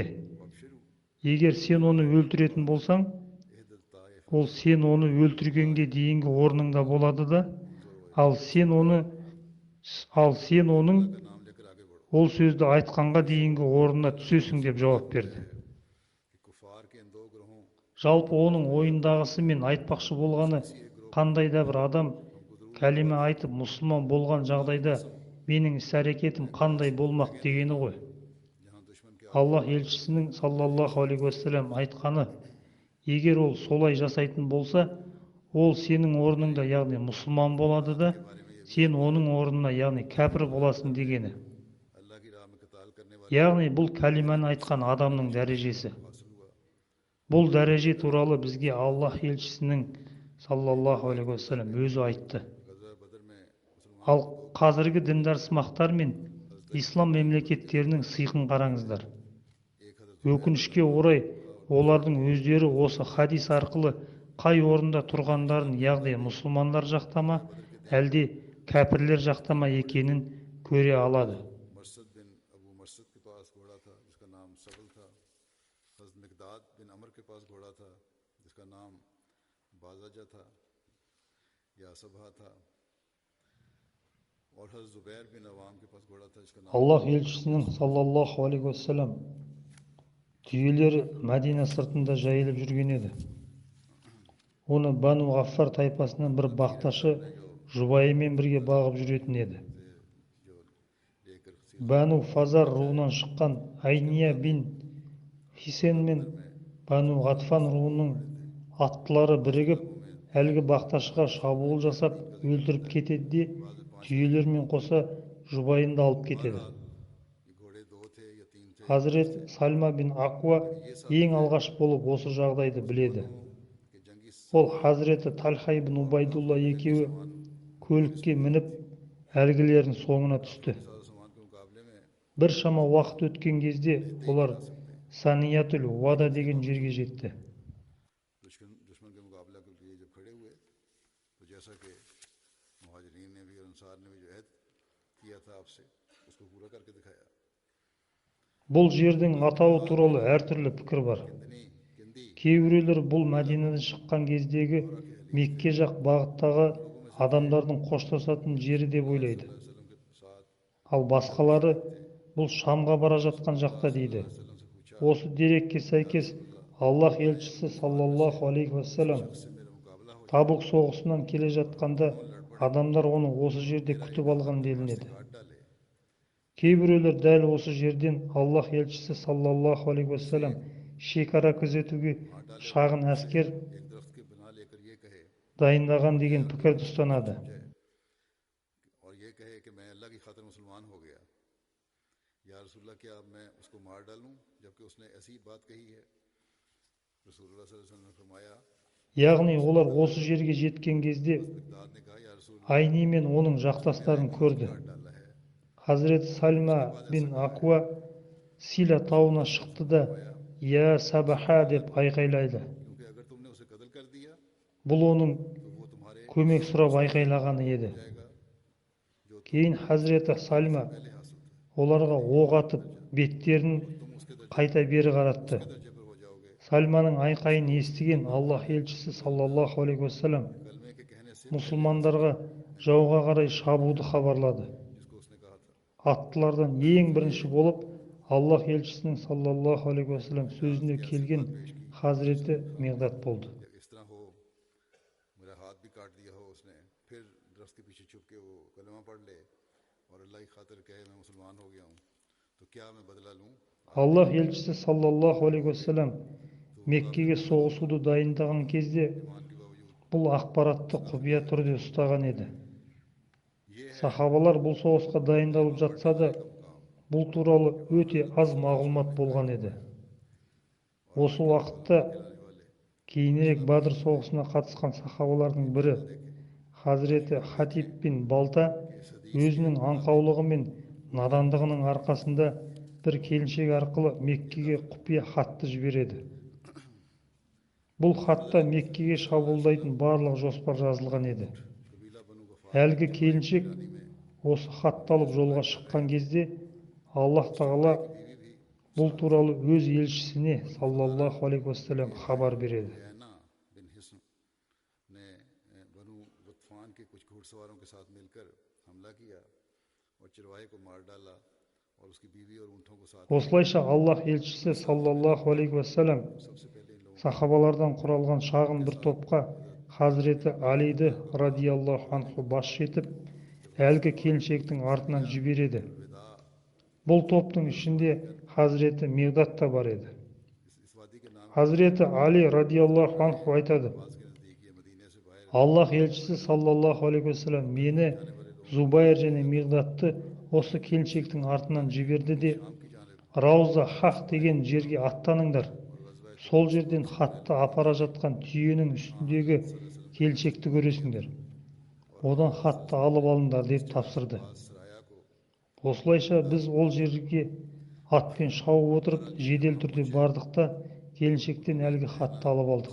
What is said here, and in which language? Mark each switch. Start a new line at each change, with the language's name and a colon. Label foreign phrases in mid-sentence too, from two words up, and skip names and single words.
Kazakh: Егер сен оны өлтіретін болсаң, ол сен оны өлтіргенге дейінгі орныңда болады да, ал сен оның ол сөзді айтқанға дейінгі орнына түсесің» деп жауап берді.
Hindi: कि कुफार के इन दो ग्रोहों
Kazakh: Жалпы оның ойындағысы мен айтпақшы болғаны, қандай да бір адам кәлиме айтып мұсылман болған жағдайда менің іс-әрекетім қандай болмақ дегені ғой.
Hindi: जहां दुश्मन के
Kazakh: Аллах елшісінің
Arabic: صلى الله عليه وسلم
Kazakh: айтқаны, егер ол солай жасайтын болса, ол сенің орныңда, яғни мұсылман болады да, сен оның орнына, яғни кәпір боласың дегені.
Hindi: अल्लाह की राह में कताल करने वाले
Kazakh: Яғни бұл кәлиманы айтқан адамның дәрежесі. Бұл дәреже туралы бізге Аллах елшісінің
Arabic: صلى الله عليه وسلم
Kazakh: өзі айтты.
Hindi: गज़वा बदर में मुसलमान
Kazakh: Ал қазіргі діндарсымақтар мен ислам мемлекеттерінің сыйқын қараңыздар. Өкінішке орай, олардың өздері осы хадис арқылы қай орында тұрғандарын, яғни мұсылмандар жақтама, әлде кәпірлер жақтама екенін көре алады.
Hindi: मरसद बिन अबू मरसद के पास घोड़ा था जिसका नाम सबल था हज़रत मिकदाद बिन अमर के पास घोड़ा था जिसका नाम बाज़ाजा था या सबहा था और हज़रत ज़ुबैर बिन अवाम के पास घोड़ा था जिसका नाम
Kazakh: Аллах елшісінің
Arabic: صلى الله عليه وسلم
Kazakh: түйелері Мәдина сыртында жайылып жүрген еді. Оны Бану Ғаффар тайпасынан бір бақташы жұбайымен бірге бағып жүретін еді. Бану Фазар руынан шыққан Айния бин Хисен мен Бану Ғатфан руының аттылары бірігіп, әлгі бақташыға шабуыл жасап өлтіріп кетеді де, түйелермен қоса жұбайын да алып кетеді.
Hindi: ये घोड़े दो थे या तीन थे
Kazakh: Хазірет Сальма бин Акуа ең алғаш болып осы жағдайды біледі.
Hindi: कि जंगी
Kazakh: Ол Хазіреті Талха ибн Убайдулла екеуі көлікке мініп, әлгілердің соңына түсті.
Hindi: सामान के मुकाबले में
Kazakh: Бір шама уақыт өткен кезде олар Саниятул Вада деген жерге жетті.
Hindi: दुश्मन के मुकाबला के लिए जब खड़े हुए तो जैसा कि मुहाजिरीन ने भी और अंसार ने भी जो अहद किया था आपसे उसको पूरा करके दिखाया
Kazakh: Бұл жердің атауы туралы әртүрлі пікір бар.
Hindi: किंदी
Kazakh: Кейбіреулер бұл Мәдинадан шыққан кездегі Мекке жақ бағыттағы адамдардың қоштасатын жері деп ойлайды.
Hindi: वसल्लम के साथ
Kazakh: Ал басқалары бұл Шамға бара жатқан жақта дейді. Осы дерекке сәйкес Аллах елшісі
Arabic: صلى الله عليه وسلم
Kazakh: Табук соғысынан келе жатқанда адамдар оны осы жерде күтіп алған делінеді. Кейбіреулер дәл осы жерден Аллах елшісі
Arabic: صلى الله عليه وسلم
Kazakh: шекара күзетуге шағын әскер
Hindi: एक दरख्त की बना लेकर ये कहे
Kazakh: дайындаған деген пікірді ұстанады.
Hindi: और ये कहे कि मैं अल्लाह की खातिर मुसलमान हो गया
Arabic: يا رسول الله
Hindi: क्या अब मैं उसको मार डालूं जबकि उसने ऐसी बात कही है
Arabic: رسول الله صلى الله عليه وسلم
Hindi: ने फरमाया
Kazakh: Яғни олар осы жерге жеткен кезде
Hindi: दाद ने कहा
Arabic: يا رسول
Kazakh: Айни мен оның жақтастарын көрді.
Hindi: डाला है
Kazakh: Хазірет Сальма бин Акуа Сила тауына шықты да
Arabic: «يا صباحاه»
Kazakh: деп айқайлайды.
Hindi: क्योंकि अगर तुमने उसे कत्ल कर दिया
Kazakh: Бұл оның
Hindi: तो वो
Kazakh: көмек сұрап айқайлағаны еді. Кейін Хазіреті Сальма
Hindi: पहले हासिल था
Kazakh: оларға оқ атып, беттерін
Hindi: तुम उसके दर्जे
Kazakh: қайта бері қаратты.
Hindi: दर्जे पर हो जाओगे
Kazakh: Сальманың айқайын естіген Аллах елшісі
Arabic: صلى الله عليه وسلم
Hindi: कलमे के कहने से
Kazakh: мұсылмандарға жауға қарай шабуды хабарлады.
Hindi: जिसको उसने कहा था
Kazakh: Аттылардан ең бірінші болып Аллах елшісінің
Arabic: صلى الله عليه وسلم
Kazakh: сөзіне келген Хазіреті Миғдат болды.
Hindi: या इस तरह हो मेरा हाथ भी काट दिया हो उसने फिर दरख्त के पीछे छुप के वो कलमा पढ़ ले और अल्लाह की खातिर कहे मैं मुसलमान हो गया हूँ तो क्या मैं बदला लूँ
Kazakh: Аллах елшісі
Arabic: صلى الله عليه وسلم
Kazakh: Меккеге соғысуды дайындаған кезде
Hindi: ईमान के बावजूद
Kazakh: бұл ақпаратты құпия түрде ұстаған еді.
Hindi: ये है
Kazakh: Сахабалар бұл соғысқа дайындалып жатса да,
Hindi: मुकाम
Kazakh: бұл туралы өте аз мағлұмат болған еді. Осы уақытта
Hindi: लाने वाले
Kazakh: кейінірек Бадыр соғысына қатысқан сахабалардың бірі Хазіреті Хатиб бин Балта өзінің аңқаулығы мен надандығының арқасында бір келіншек арқылы Меккеге құпия хатты жібереді. Бұл хатта Меккеге шабуылдайтын барлық жоспар жазылған еді.
Hindi: कबीला बनु गफार
Kazakh: Әлгі келіншек осы хатты алып жолға шыққан кезде Аллах Тағала бұл туралы өз елшісіне
Arabic: صلى الله عليه وسلم
Kazakh: хабар береді.
Hindi: ऐना बिन हिस्न ने बनु गतफान के कुछ घुड़सवारों के साथ मिलकर हमला किया और चरवाहे को मार डाला और उसकी बीवी और ऊँटों को साथ
Kazakh: Осылайша Аллах елшісі
Arabic: صلى الله عليه وسلم
Hindi: सबसे पहले इन लोगों
Kazakh: сахабалардан құралған шағын бір топқа Хазіреті Алиді
Arabic: رضي الله عنه
Kazakh: басшы етіп, әлгі келіншектің артынан жібереді.
Hindi: विदा
Kazakh: Бұл топтың ішінде Хазіреті Миғдат та бар еді.
Hindi: इस वादी के नाम
Kazakh: Хазіреті Али
Arabic: رضي الله عنه
Kazakh: айтады:
Hindi: के नज़दीक ये मदीने से बाहर
Kazakh: Аллах елшісі
Arabic: صلى الله عليه وسلم
Kazakh: мені, Зубайр және Миғдатты осы келіншектің артынан жіберді де
Hindi: शाम की जानब
Kazakh: Рауза Хақ деген жерге аттаныңдар. Сол жерден хатты апара жатқан түйенің үстіндегі келіншекті көресіңдер. Одан хатты алып алыңдар деп тапсырды.
Hindi: सराया को
Kazakh: Осылайша біз ол жерге атпен шауып отырып жедел түрде бардық та келіншектен әлгі хатты алып алдық.